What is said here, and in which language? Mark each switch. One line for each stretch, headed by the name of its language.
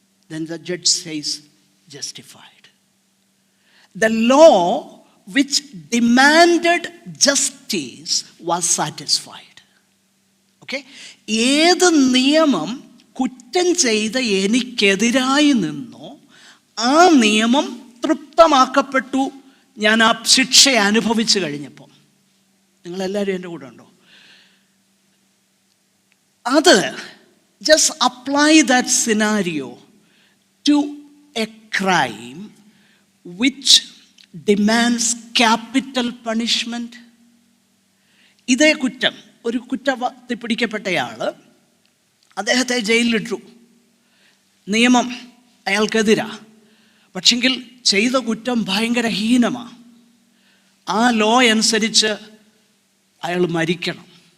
English: Then the judge says justified. The law which demanded justice was satisfied. Okay?
Malayalam: ഏത് നിയമം കുറ്റം ചെയ്ത എനിക്കെതിരായി നിന്നോ ആ നിയമം തൃപ്തമാക്കപ്പെട്ടു ഞാൻ ആ ശിക്ഷ അനുഭവിച്ചു കഴിഞ്ഞപ്പോൾ. നിങ്ങളെല്ലാവരും എൻ്റെ കൂടെ ഉണ്ടോ?
English: അത് just apply that scenario to a crime which demands capital punishment.
Malayalam: ഇതേ കുറ്റം, ഒരു കുറ്റവാളി പിടിക്കപ്പെട്ടയാൾ, അദ്ദേഹത്തെ ജയിലിലിട്ടു, നിയമം അയാൾക്കെതിരാ, പക്ഷെങ്കിൽ ചെയ്ത കുറ്റം ഭയങ്കര ഹീനമാണ്. ആ ലോ അനുസരിച്ച് അയാൾ മരിക്കണം.